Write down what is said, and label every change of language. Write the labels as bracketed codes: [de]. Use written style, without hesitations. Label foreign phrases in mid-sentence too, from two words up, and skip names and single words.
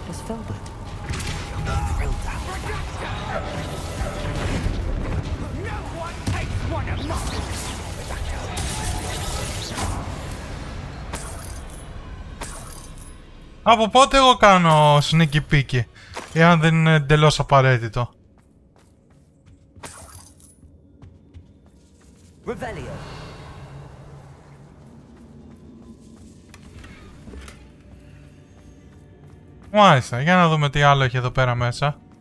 [en] Filbert. You'll be thrilled to have us back. No one takes one of mine! [el] Από πότε εγώ κάνω [en] sneaky peeky, [el] εάν δεν είναι εντελώς απαραίτητο. Revelio. Μάλιστα, για να δούμε τι άλλο έχει εδώ πέρα μέσα.